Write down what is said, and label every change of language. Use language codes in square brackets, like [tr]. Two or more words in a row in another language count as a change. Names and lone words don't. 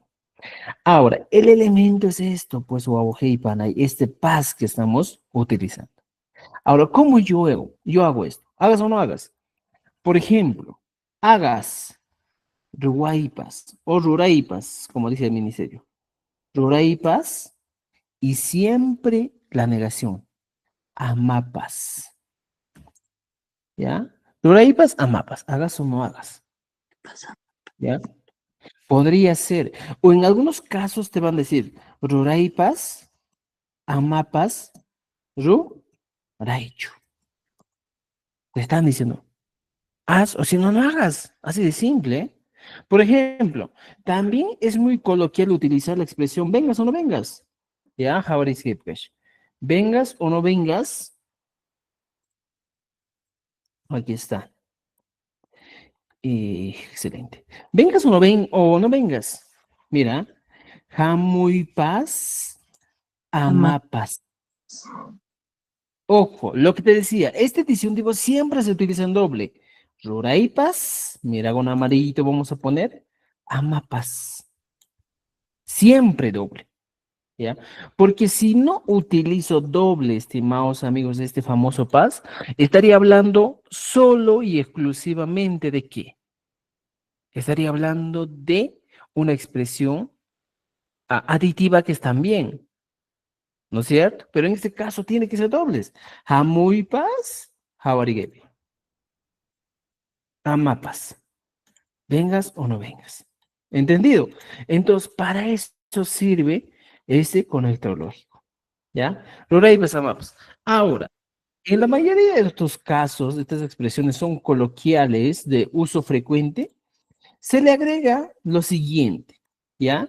[es] Ahora, el elemento es esto, pues, y panay, este paz que estamos utilizando. Ahora, ¿cómo yo hago? Yo hago esto. ¿Hagas o no hagas? Por ejemplo, hagas ruaipas o ruraipas, como dice el ministerio. Ruraipas y siempre la negación. [qu] Amapas. ¿Ya? Ruraipas, amapas. [es] ¿Hagas o no hagas? ¿Ya? Podría ser. O en algunos casos te van a decir [qu] ruraipas, amapas, ruraichu. [es] Te están diciendo, haz o si no, no hagas. Así de simple. ¿Eh? Por ejemplo, también es muy coloquial utilizar la expresión vengas o no vengas. ¿Ya? [qu] Jabaris Hipkesh. [es] Vengas o no vengas. Aquí está. Excelente. Vengas o no vengas. Mira. [qu] Hamuypas Ama. amapas. [es] Ojo, lo que te decía, este disyuntivo siempre se utiliza en doble. Ruraipas, mira con amarillito vamos a poner, amapas. Siempre doble, ¿ya? Porque si no utilizo doble, estimados amigos de este famoso pas, estaría hablando solo y exclusivamente de qué. Estaría hablando de una expresión aditiva que están bien, ¿no es cierto? Pero en este caso tiene que ser dobles. [qu] Hamuipas, hawarigebi. Amapas. [es] Vengas o no vengas. ¿Entendido? Entonces, para eso sirve este conector lógico. [qu] ¿Ya? Ruraipas, amapas. [es] Ahora, en la mayoría de estos casos, estas expresiones son coloquiales de uso frecuente, se le agrega lo siguiente, ¿ya?